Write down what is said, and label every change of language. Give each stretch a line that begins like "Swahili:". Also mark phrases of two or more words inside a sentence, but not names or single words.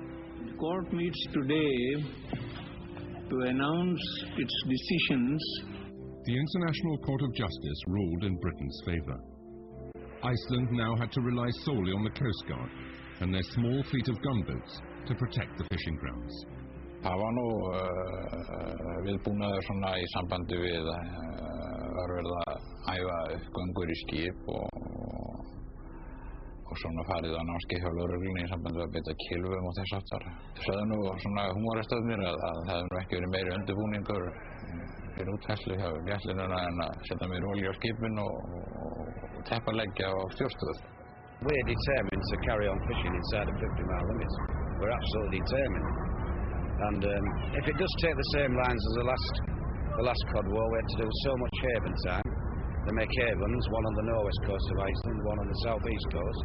English: The court meets today to announce its decisions. The International Court of Justice ruled in Britain's favour. Iceland now had to rely solely on the Coast Guard and their small fleet of gunboats to protect the fishing grounds.
Icelandic: Það var nú viðbúnaður svona í sambandi við var verið að æfa upp göngur í skip og svona farið á námskeið hjá lögreglunni í sambandi við að beita kylfum og þess háttar. Sögðu nú svona húmorastöðnir að það hefði nú ekki verið meiri undirbúningur fyrir útfærslu hjá vélinuna en að setja meiri olíu á skipin og teppaleggja á stjórnstöð.
English: We're determined to carry on fishing inside the 50-mile limits. We're absolutely determined. And if it does take the same lines as the last Cod War, we had to do so much haven time. They make havens, one on the northwest coast of Iceland, one on the southeast coast.